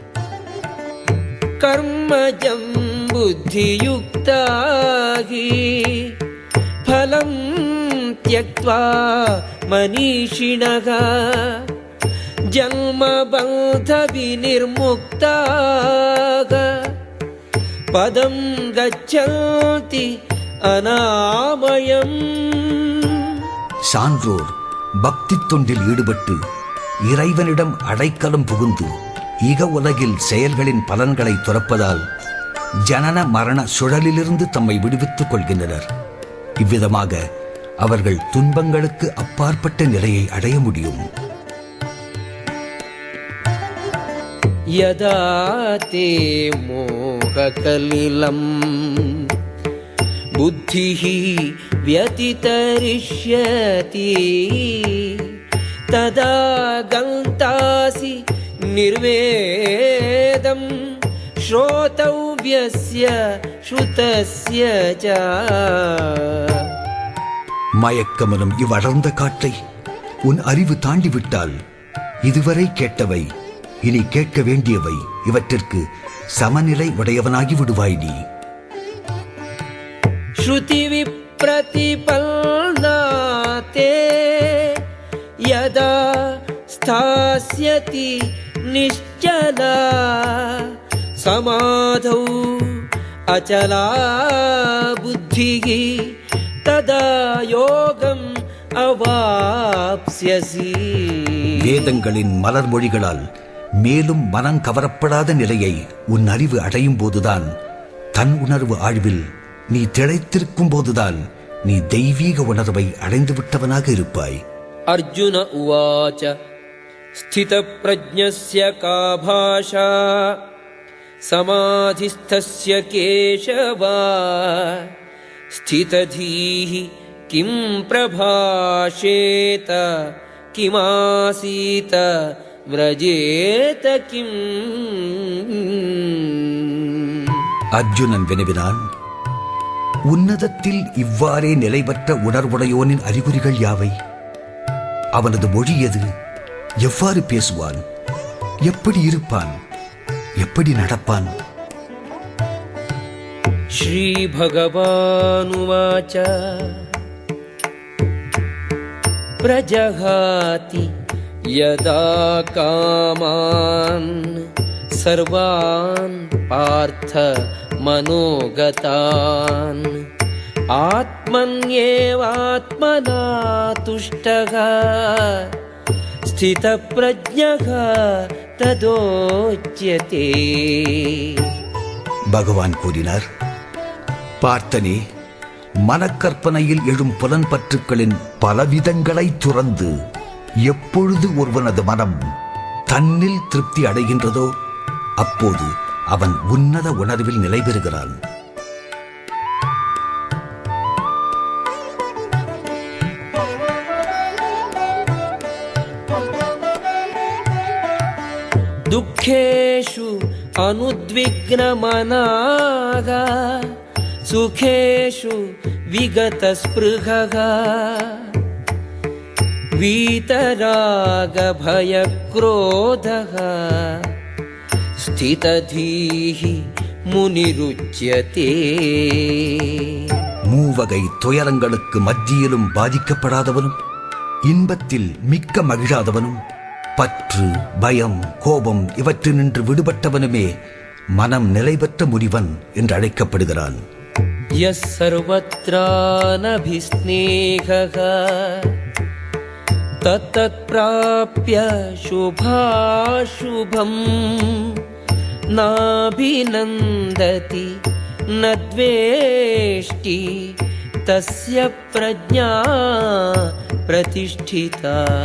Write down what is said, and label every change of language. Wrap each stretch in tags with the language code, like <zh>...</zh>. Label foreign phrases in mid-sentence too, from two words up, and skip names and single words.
<sa>कर्मजं बुद्धियुक्ताहि फलं त्यक्त्वा मनीषिणः जन्मबन्धविनिर्मुक्ताः पदं गच्छन्ति अनामयम्.</sa> <ta>சான்றோர் பக்தி தொண்டில் ஈடுபட்டு இறைவனிடம் அடைக்கலம் புகுந்து இக உலகில் செயல்களின் பலன்களை துறப்பதால் ஜனன மரண சுழலிலிருந்து தம்மை விடுவித்துக் கொள்கின்றனர். இவ்விதமாக அவர்கள் துன்பங்களுக்கு அப்பாற்பட்ட நிலையை அடைய முடியும்.</ta> <sa>यदा ते मोहकलिलम् बुद्धिः व्यतितरिष्यति तदा गन्तासि निर्वेदं श्रोतव्यस्य श्रुतस्य च.</sa> <ta>மயக்கமனும் இவ்வடர்ந்த காற்றை உன் அறிவு தாண்டிவிட்டால் இதுவரை கேட்டவை இனி கேட்க வேண்டியவை இவற்றிற்கு சமநிலை உடையவனாகி விடுவாய் நீ.</ta> <sa>श्रुति विप्रतिपन्नाते यदा स्थास्यति निश्चला समाधौ अचला बुद्धिः तदा योगम् अवाप्स्यसि.</sa> <ta>வேதங்களின் மலர் மொழிகளால் மேலும் மனம் கவரப்படாத நிலையை உன் அறிவு அடையும் போதுதான், தன் உணர்வு ஆழ்வில் நீ திளைத்திருக்கும் போதுதான் நீ தெய்வீக உணர்வை அடைந்து விட்டவனாக இருப்பாய்.</ta> <sa>अर्जुन उवाच स्थितप्रज्ञस्य का भाषा समाधिस्थस्य केशव स्थितधीः किं प्रभाषेत किमासीत व्रजेत किम्.</sa> <ta>அர்ஜுனன் வினவினான், உன்னதத்தில் இவ்வாறே நிலைபெற்ற உணர்வுடையோனின் அறிகுறிகள் யாவை? அவனது மொழி எது? எவ்வாறு பேசுவான்? எப்படி இருப்பான்? எப்படி நடப்பான்?</ta> <sa>श्री भगवानुवाच प्रजहाति यदा कामान् सर्वान् पार्थ मनोगतान् आत्मन्येवात्मना तुष्टः स्थितप्रज्ञः तदोच्यते.</sa> <ta>பகவான் கூறினார், பார்த்தனே, மனக்கற்பனையில் எழும் புலன்பற்றுக்களின் பலவிதங்களை துறந்து எப்பொழுது ஒருவனது மனம் தன்னில் திருப்தி அடைகின்றதோ அப்போது அவன் உன்னத உணர்வில் நிலை பெறுகிறான்.</ta> <sa>दुःखेषु अनुद्विग्नमनाः सुखेषु विगतस्पृहः वीतरागभयक्रोधः स्थितधीः मुनिरुच्यते.</sa> <ta>மூவகை துயரங்களுக்கு மத்தியிலும் பாதிக்கப்படாதவனும் இன்பத்தில் மிக்க மகிழாதவனும் பற்று, பயம், கோபம் இவற்றினின்று விடுபட்டவனுமே மனம் நிலை பெற்ற முனிவன் என்று அழைக்கப்படுகிறான்.</ta> <sa>यस् सर्वत्रानभिस्नेहः तत्तत् प्राप्य शुभाशुभम् नाभिनन्दति नद्वेष्टि तस्य प्रज्ञा प्रतिष्ठिता.</sa>